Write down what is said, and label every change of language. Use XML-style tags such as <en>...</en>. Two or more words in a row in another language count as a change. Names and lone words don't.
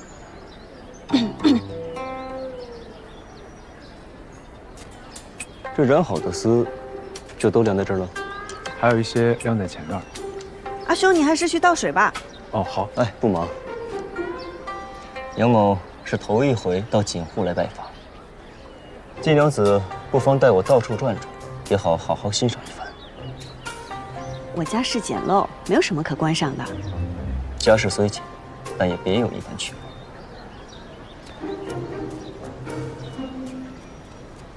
<zh>這染好的絲，就都晾在這兒了？還有一些晾在前院。阿兄，你還是去倒水吧。哦，好。哎，不忙。楊某是頭一回到錦戶來拜訪，季娘子不妨帶我到處轉轉，也好好欣賞一番。我家世簡陋，沒有什麼可觀賞的。家世雖簡，但也別有一番趣味。</zh>